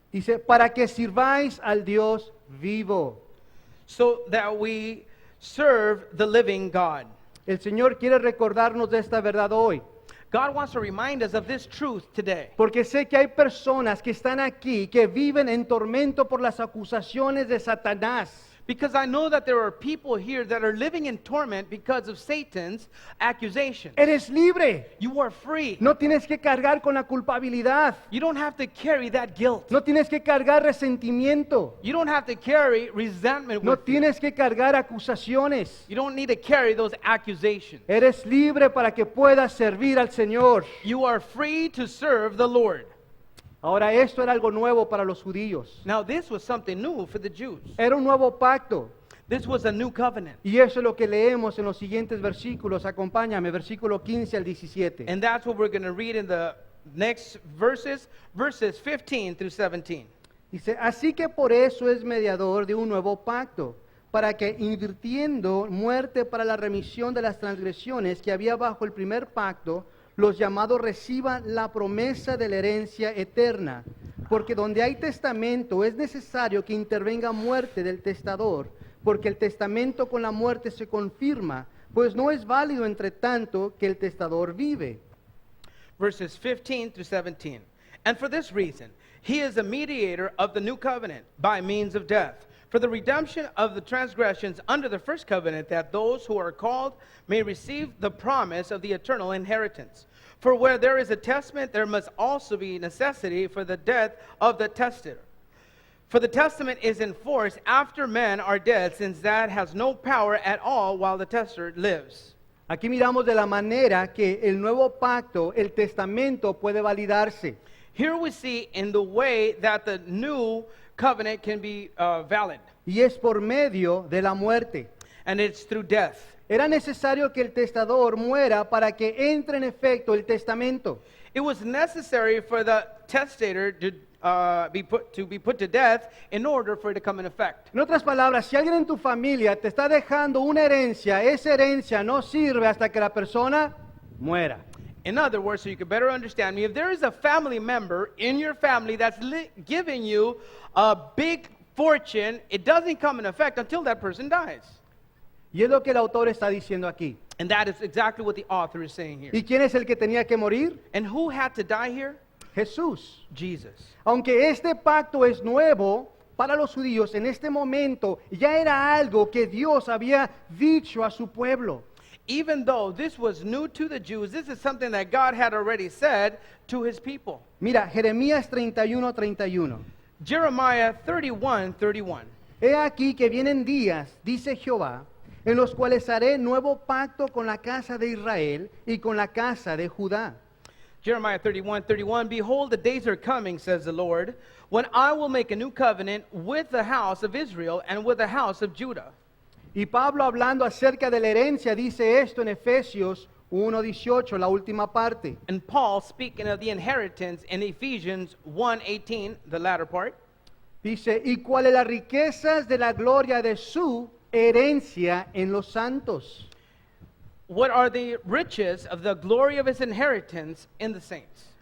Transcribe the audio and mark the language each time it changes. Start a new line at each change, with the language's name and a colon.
Spanish: Dice, para que sirváis al Dios vivo.
English: So that we serve the living God.
Spanish: El Señor quiere recordarnos de esta verdad hoy.
English: God wants to remind us of this truth today.
Spanish: Porque sé que hay personas que están aquí que viven en tormento por las acusaciones de Satanás.
English: Because I know that there are people here that are living in torment because of Satan's accusations.
Spanish: Eres libre.
English: You are free.
Spanish: No tienes que cargar con la culpabilidad.
English: You don't have to carry that guilt.
Spanish: No tienes que cargar resentimiento.
English: You don't have to carry resentment
Spanish: No
English: with you.
Spanish: tienes que cargar acusaciones.
English: You don't need to carry those accusations.
Spanish: Eres libre para que puedas servir al Señor.
English: You are free to serve the Lord.
Spanish: Ahora, esto era algo nuevo para los judíos.
English: Now this was something new for the Jews.
Spanish: Era un nuevo pacto.
English: This was a new covenant.
Spanish: Y eso es lo que leemos en los siguientes versículos. Acompáñame, versículo 15 al 17.
English: And that's what we're going to read in the next verses 15 through 17.
Spanish: Dice, así que por eso es mediador de un nuevo pacto, para que invirtiendo muerte para la remisión de las transgresiones que había bajo el primer pacto, los llamados reciban la promesa de la herencia eterna. Porque donde hay testamento es necesario que intervenga muerte del testador, porque el testamento con la muerte se confirma, pues no es válido entre tanto que el testador vive.
English: Verses 15 through 17. And for this reason, he is a mediator of the new covenant by means of death, for the redemption of the transgressions under the first covenant, that those who are called may receive the promise of the eternal inheritance. For where there is a testament, there must also be necessity for the death of the testator. For the testament is in force after men are dead, since that has no power at all while the testator lives.
Spanish: Aquí miramos de la manera que el nuevo pacto, el testamento, puede validarse.
English: Here we see in the way that the new covenant can be valid,
Spanish: Y es por medio de la muerte.
English: and it's through death.
Spanish: Era necesario que el testador muera para que entre en efecto el testamento.
English: It was necessary for the testator to be put to death in order for it to come in effect.
Spanish: En otras palabras, si alguien en tu familia te está dejando una herencia, esa herencia no sirve hasta que la persona muera.
English: In other words, so you can better understand me, if there is a family member in your family that's giving you a big fortune, it doesn't come in effect until that person dies.
Spanish: Y es lo que el autor está diciendo aquí.
English: And that is exactly what the author is saying here.
Spanish: ¿Y quién es el que tenía que morir?
English: And who had to die here?
Spanish: Jesús.
English: Jesus.
Spanish: Aunque este pacto es nuevo para los judíos, en este momento ya era algo que Dios había dicho a su pueblo.
English: Even though this was new to the Jews, this is something that God had already said to his people.
Spanish: Mira, Jeremías 31:31.
English: Jeremiah 31:31.
Spanish: He aquí que vienen días, dice Jehová, en los cuales haré nuevo pacto con la casa de Israel y con la casa de Judá.
English: Jeremiah 31:31. Behold, the days are coming, says the Lord, when I will make a new covenant with the house of Israel and with the house of Judah.
Spanish: Y Pablo, hablando acerca de la herencia, dice esto en Efesios 1:18, la última parte.
English: And Paul, speaking of the inheritance in Ephesians 1:18, the latter part,
Spanish: Dice, y cuáles las riquezas de la gloria de su herencia en los santos.
English: what are the riches of the glory of his inheritance in the saints.